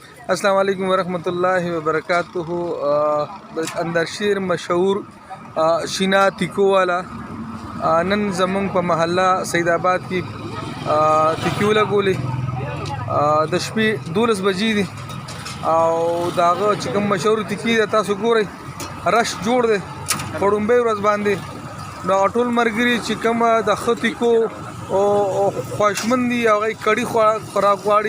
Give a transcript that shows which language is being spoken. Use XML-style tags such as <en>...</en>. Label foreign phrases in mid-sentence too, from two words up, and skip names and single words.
<ar>السلام علیکم ورحمۃ اللہ وبرکاتہ.</ar> <ps>اندرشیر مشہور شینا تیکو والا نن زمونږ په محله سید آباد کې تیکیو لګولې د شپې 12 بجې دي او داغه چې کوم مشهور تیکی ده تاسو ګورئ رش جوړ دی په ړومبۍ ورځ باندې نو ټول ملګري چې کوم د ښه تیکو او خوښمند دي هغوی کړي خوراک غواړي</ps>